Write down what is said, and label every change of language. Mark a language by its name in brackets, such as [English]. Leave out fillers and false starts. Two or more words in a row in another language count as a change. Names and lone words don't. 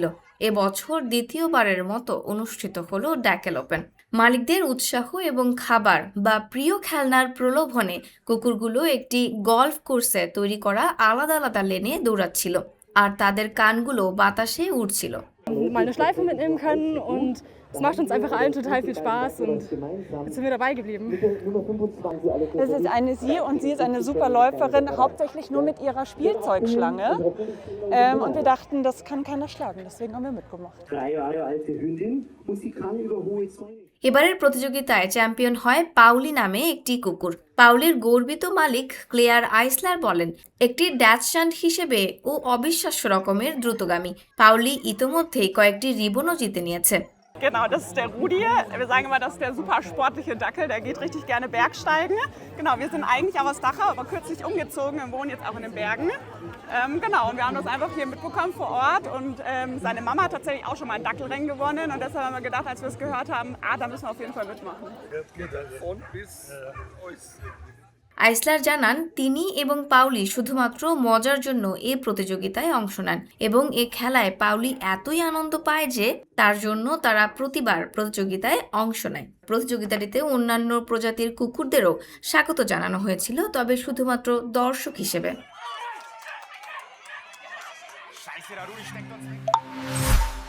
[Bangla] এবছর দ্বিতীয়বারের মতো অনুষ্ঠিত হলো ড্যাকেল ওপেন। মালিকদের উৎসাহ এবং খাবার বা প্রিয় খেলনার প্রলোভনে কুকুরগুলো একটি গল্ফ কোর্সে তৈরি করা আলাদা আলাদা লেনে দৌড়াচ্ছিল, আর তাদের কানগুলো বাতাসে উড়ছিল। [German] Mal 'ne Schleife mitnehmen können und es macht uns einfach allen total viel Spaß und jetzt sind wir dabei geblieben. Das ist eine Sie und sie ist eine super Läuferin, hauptsächlich nur mit ihrer Spielzeugschlange. Und wir dachten, das kann keiner schlagen, deswegen haben wir mitgemacht. 3 Jahre alte Hündin und sie kann über hohe Zäune. [Bangla] এবারের প্রতিযোগিতায় চ্যাম্পিয়ন হয় পাউলি নামে একটি কুকুর। পাউলির গর্বিত মালিক ক্লেয়ার আইসলার বলেন, একটি ড্যাচশান্ড হিসেবে ও অবিশ্বাস্য রকমের দ্রুতগামী। পাউলি ইতোমধ্যেই কয়েকটি রিবনও জিতে নিয়েছে। [German] Genau, das ist der Rudi. Wir sagen immer, das ist der super sportliche Dackel, der geht richtig gerne Bergsteigen. Genau, wir sind eigentlich auch aus Dachau, aber kürzlich umgezogen und wohnen jetzt auch in den Bergen. Genau, und wir haben das einfach hier mitbekommen vor Ort und seine Mama hat tatsächlich auch schon mal einen Dackelrennen gewonnen und deshalb haben wir gedacht, als wir es gehört haben, da müssen wir auf jeden Fall mitmachen. Von bis Eus. [Bangla] আইসলার জানান, তিনি এবং পাউলি শুধুমাত্র মজার জন্য এ প্রতিযোগিতায় অংশ নেন এবং এ খেলায় পাউলি এতই আনন্দ পায় যে তার জন্য তারা প্রতিবার প্রতিযোগিতায় অংশ নেয়। প্রতিযোগিতাটিতে অন্যান্য প্রজাতির কুকুরদেরও স্বাগত জানানো হয়েছিল, তবে শুধুমাত্র দর্শক হিসেবে।